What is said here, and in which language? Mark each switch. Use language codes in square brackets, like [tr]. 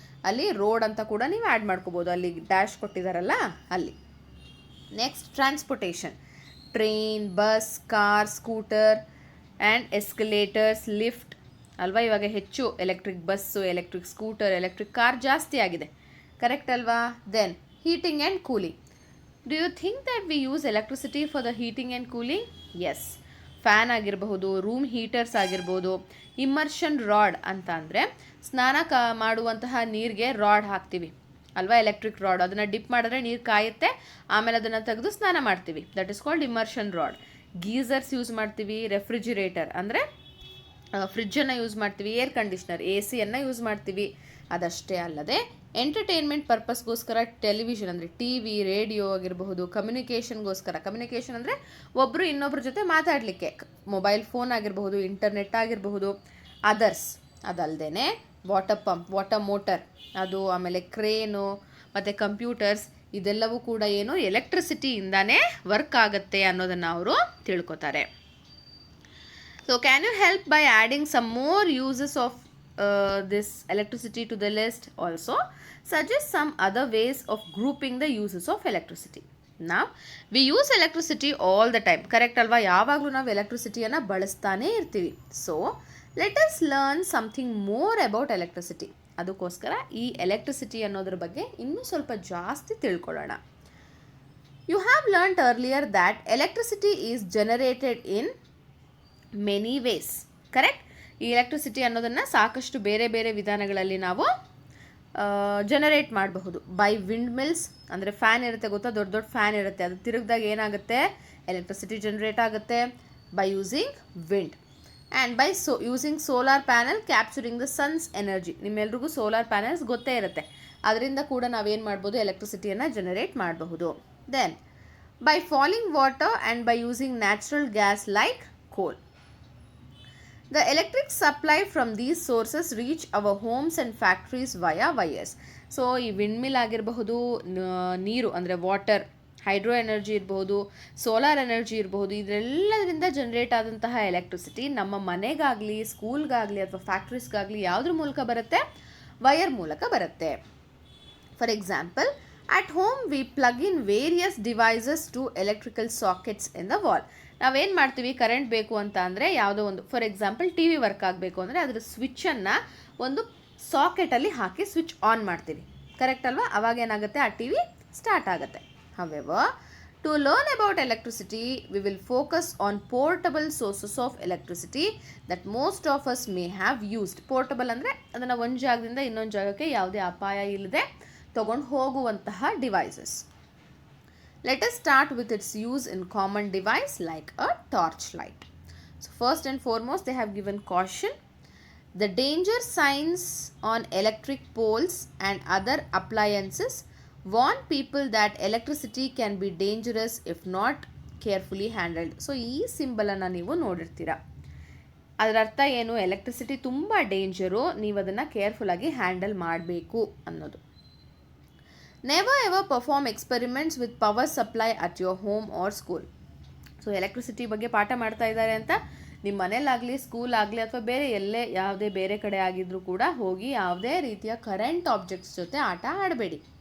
[kn] ಅಲ್ಲಿ ರೋಡ್ ಅಂತ ಕೂಡ ನೀವು ಆ್ಯಡ್ ಮಾಡ್ಕೋಬೋದು, ಅಲ್ಲಿ ಡ್ಯಾಶ್ ಕೊಟ್ಟಿದ್ದಾರಲ್ಲ ಅಲ್ಲಿ. [en] Next transportation, train, bus, car, scooter and escalators, lift ಅಲ್ವಾ. [kn] ಇವಾಗ ಹೆಚ್ಚು electric bus, electric scooter, electric car ಜಾಸ್ತಿ ಆಗಿದೆ, ಕರೆಕ್ಟ್ ಅಲ್ವಾ? [en] Then heating and cooling. Do you think that we use electricity for the heating and cooling? Yes. [kn] Fan ಆಗಿರಬಹುದು, room heaters ಆಗಿರ್ಬೋದು. Immersion rod ಅಂತ ಅಂದರೆ ಸ್ನಾನ ಮಾಡುವಂತಹ ನೀರಿಗೆ ರಾಡ್ ಹಾಕ್ತೀವಿ ಅಲ್ವಾ, ಎಲೆಕ್ಟ್ರಿಕ್ ರಾಡ್. ಅದನ್ನು ಡಿಪ್ ಮಾಡಿದ್ರೆ ನೀರು ಕಾಯುತ್ತೆ, ಆಮೇಲೆ ಅದನ್ನು ತೆಗೆದು ಸ್ನಾನ ಮಾಡ್ತೀವಿ. [en] That is called immersion rod. [kn] Geysers use ಮಾಡ್ತೀವಿ. ರೆಫ್ರಿಜಿರೇಟರ್ ಅಂದರೆ ಫ್ರಿಜ್ಜನ್ನು ಯೂಸ್ ಮಾಡ್ತೀವಿ. ಏರ್ ಕಂಡೀಷ್ನರ್, ಎ ಸಿಯನ್ನು ಯೂಸ್ ಮಾಡ್ತೀವಿ. ಅದಷ್ಟೇ ಅಲ್ಲದೆ ಎಂಟರ್ಟೈನ್ಮೆಂಟ್ ಪರ್ಪಸ್ಗೋಸ್ಕರ ಟೆಲಿವಿಷನ್ ಅಂದರೆ ಟಿ ವಿ, ರೇಡಿಯೋ ಆಗಿರಬಹುದು. ಕಮ್ಯುನಿಕೇಷನ್ಗೋಸ್ಕರ, ಕಮ್ಯುನಿಕೇಷನ್ ಅಂದರೆ ಒಬ್ಬರು ಇನ್ನೊಬ್ಬರ ಜೊತೆ ಮಾತಾಡಲಿಕ್ಕೆ, ಮೊಬೈಲ್ ಫೋನ್ ಆಗಿರಬಹುದು, ಇಂಟರ್ನೆಟ್ ಆಗಿರಬಹುದು. ಅದರ್ಸ್, ಅದಲ್ಲದೆ ವಾಟರ್ ಪಂಪ್, ವಾಟರ್ ಮೋಟರ್ ಅದು, ಆಮೇಲೆ ಕ್ರೇನು ಮತ್ತು ಕಂಪ್ಯೂಟರ್ಸ್, ಇದೆಲ್ಲವೂ ಕೂಡ ಏನು ಎಲೆಕ್ಟ್ರಿಸಿಟಿಯಿಂದಾನೇ ವರ್ಕ್ ಆಗುತ್ತೆ ಅನ್ನೋದನ್ನು ಅವರು ತಿಳ್ಕೊತಾರೆ. [en] So can you help by adding some more uses of this electricity to the list? Also suggest some other ways of grouping the uses of electricity. Now we use electricity all the time, correct alva? [kn] ಯಾವಾಗಲೂ ನಾವು ಎಲೆಕ್ಟ್ರಿಸಿಟಿಯನ್ನು ಬಳಸ್ತಾನೇ ಇರ್ತೀವಿ. [en] So let us learn something more about electricity. [kn] ಅದಕ್ಕೋಸ್ಕರ ಈ electricity ಅನ್ನೋದ್ರ ಬಗ್ಗೆ ಇನ್ನೂ ಸ್ವಲ್ಪ ಜಾಸ್ತಿ ತಿಳ್ಕೊಳ್ಳೋಣ. [en] You have learnt earlier that electricity is generated in many ways. Correct? [kn] ಈ ಎಲೆಕ್ಟ್ರಿಸಿಟಿ ಅನ್ನೋದನ್ನು ಸಾಕಷ್ಟು ಬೇರೆ ಬೇರೆ ವಿಧಾನಗಳಲ್ಲಿ ನಾವು ಜನರೇಟ್ ಮಾಡಬಹುದು. ಬೈ ವಿಂಡ್ ಮಿಲ್ಸ್, ಅಂದರೆ ಫ್ಯಾನ್ ಇರುತ್ತೆ ಗೊತ್ತಾ, ದೊಡ್ಡ ದೊಡ್ಡ ಫ್ಯಾನ್ ಇರುತ್ತೆ, ಅದು ತಿರುಗಿದಾಗ ಏನಾಗುತ್ತೆ, ಎಲೆಕ್ಟ್ರಿಸಿಟಿ ಜನರೇಟ್ ಆಗುತ್ತೆ. [en] By using wind and by using solar panel capturing the sun's energy. [kn] ನಿಮ್ಮೆಲ್ರಿಗೂ ಸೋಲಾರ್ ಪ್ಯಾನಲ್ಸ್ ಗೊತ್ತೇ ಇರುತ್ತೆ, ಅದರಿಂದ ಕೂಡ ನಾವೇನು ಮಾಡ್ಬೋದು, ಎಲೆಕ್ಟ್ರಿಸಿಟಿಯನ್ನು ಜನರೇಟ್ ಮಾಡಬಹುದು. [en] Then by falling water and by using natural gas like coal. The electric supply from these sources reach our homes and factories via wires. [kn] So ಈ wind mill ಆಗಿರಬಹುದು, ನೀರು ಅಂದರೆ ವಾಟರ್, ಹೈಡ್ರೋ ಎನರ್ಜಿ ಇರಬಹುದು, solar energy ಇರಬಹುದು, ಇದೆಲ್ಲದರಿಂದ generate ಆದಂತಹ electricity ನಮ್ಮ ಮನೆಗಾಗಲಿ, ಸ್ಕೂಲ್ಗಾಗಲಿ ಅಥವಾ ಫ್ಯಾಕ್ಟ್ರೀಸ್ಗಾಗಲಿ ಯಾವುದ್ರ ಮೂಲಕ ಬರುತ್ತೆ, ವಯರ್ ಮೂಲಕ ಬರುತ್ತೆ. [en] For example, at home we plug in various devices to electrical sockets in the wall. [kn] ನಾವೇನು ಮಾಡ್ತೀವಿ, ಕರೆಂಟ್ ಬೇಕು ಅಂತ ಅಂದರೆ ಯಾವುದೋ ಒಂದು, for example T we work ಆಗಬೇಕು ಅಂದರೆ ಅದರ ಸ್ವಿಚ್ಚನ್ನು ಒಂದು ಸಾಕೆಟಲ್ಲಿ ಹಾಕಿ ಸ್ವಿಚ್ ಆನ್ ಮಾಡ್ತೀವಿ, ಕರೆಕ್ಟ್ ಅಲ್ವಾ? ಅವಾಗ ಏನಾಗುತ್ತೆ, ಆ ಟಿ ವಿ ಸ್ಟಾರ್ಟ್ ಆಗುತ್ತೆ. [en] However, to learn about electricity, we will focus on portable sources of electricity that most of us may have used. [kn] Portable ಅಂದರೆ ಅದನ್ನು ಒಂದು ಜಾಗದಿಂದ ಇನ್ನೊಂದು ಜಾಗಕ್ಕೆ ಯಾವುದೇ ಅಪಾಯ ಇಲ್ಲದೆ ತಗೊಂಡು ಹೋಗುವಂತಹ devices. [en] Let us start with its use in common device like a torch light. So first and foremost, they have given caution. The danger signs on electric poles and other appliances warn people that electricity can be dangerous if not carefully handled. [kn] So ಈ ಸಿಂಬಲನ್ನು ನೀವು ನೋಡಿರ್ತೀರ. ಅದರ ಅರ್ಥ ಏನು, electricity ತುಂಬ danger, ನೀವು ಅದನ್ನು ಕೇರ್ಫುಲ್ಲಾಗಿ handle ಮಾಡಬೇಕು ಅನ್ನೋದು. [en] Never ever perform experiments with power supply at your home or school. [kn] So electricity ಬಗ್ಗೆ ಪಾಠ ಮಾಡ್ತಾ ಇದ್ದಾರೆ ಅಂತ ನಿಮ್ಮ ಮನೇಲಾಗಲಿ, ಸ್ಕೂಲ್ ಆಗಲಿ ಅಥವಾ ಬೇರೆ ಎಲ್ಲೇ ಯಾವುದೇ ಬೇರೆ ಕಡೆ ಆಗಿದ್ರೂ ಕೂಡ ಹೋಗಿ ಯಾವುದೇ ರೀತಿಯ ಕರೆಂಟ್ ಆಬ್ಜೆಕ್ಟ್ಸ್ ಜೊತೆ ಆಟ ಆಡಬೇಡಿ.